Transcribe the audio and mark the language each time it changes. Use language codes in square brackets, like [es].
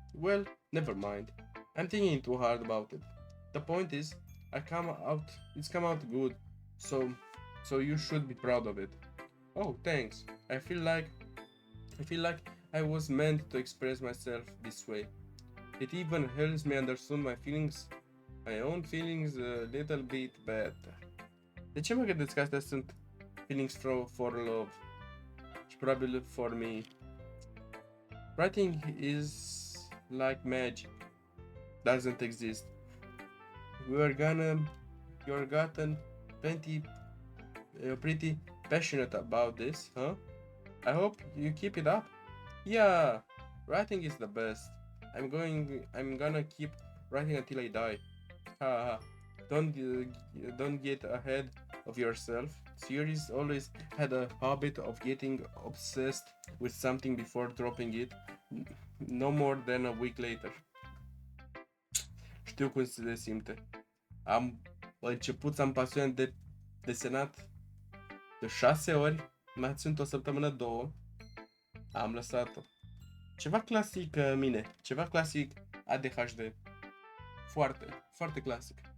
[en] Well, never mind. I'm thinking too hard about it. The point is, it's come out good. So you should be proud of it. Oh, thanks. I feel like I was meant to express myself this way. It even helps me understand my own feelings a little bit better. [ro] De ce mă credeți că astea sunt [en] feelings for love? [ro] Și probabil [en] for me. Writing is like magic. Doesn't exist. You're gotten pretty passionate about this, huh? I hope you keep it up. Yeah, writing is the best. I'm gonna keep writing until I die. Ha. Don't get ahead of yourself. Sayori's always had a habit of getting obsessed with something before dropping it, no more than a week later. [ro] Știu cum se simte. Am început să am pasiune de desenat de 6 ori Mai țin o săptămână, două. Am lăsat-o. Ceva clasic mine. Ceva clasic ADHD. Foarte, foarte clasic.